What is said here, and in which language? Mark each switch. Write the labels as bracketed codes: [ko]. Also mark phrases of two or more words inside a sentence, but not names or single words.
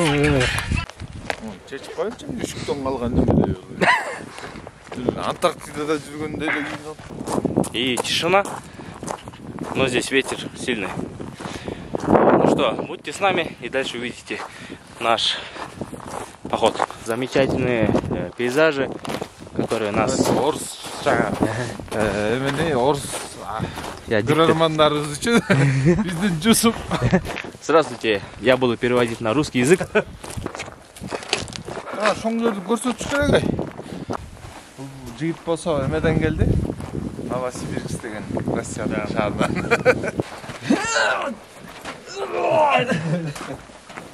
[ky] Çeçip koyunca düşükten kalgan değil mi? Антарктидада жүргөндө эле кийин. [ru] И тишина. Но здесь ветер сильный. Ну что, будьте с нами и дальше увидите наш поход. Замечательные пейзажи, которые нас... [ky] Орус эмне орус көрөрмандарыбыз үчүн биздин Жусуп [ru] Здравствуйте, я буду переводить на русский язык. [ky] Шоңдорду көрсөтүш керек ай. Бул жигит болсо эмеден келди? Новосибирск деген Россиянын шаарынан.